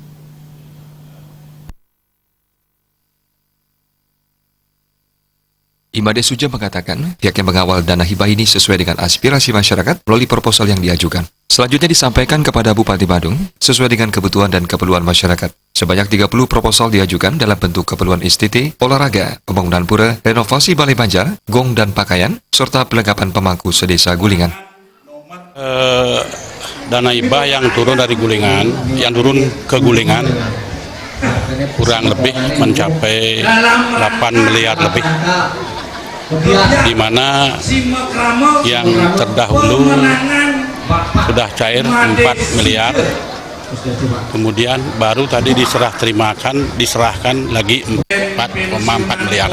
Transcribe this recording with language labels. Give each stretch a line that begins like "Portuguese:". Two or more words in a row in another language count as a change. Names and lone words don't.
Indonesian: Imade Suje mengatakan pihaknya mengawal dana hibah ini sesuai dengan aspirasi masyarakat melalui proposal yang diajukan. Selanjutnya disampaikan kepada Bupati Badung sesuai dengan kebutuhan dan keperluan masyarakat. Sebanyak 30 proposal diajukan dalam bentuk keperluan STT, olahraga, pembangunan pura, renovasi balai banjar, gong dan pakaian, serta pelengkapan pemangku sedesa Gulingan. Dana hibah yang turun dari Gulingan, yang turun ke Gulingan, kurang lebih mencapai 8 miliar lebih, di mana yang terdahulu sudah cair 4 miliar, kemudian baru tadi diserahkan lagi 4,4 miliar.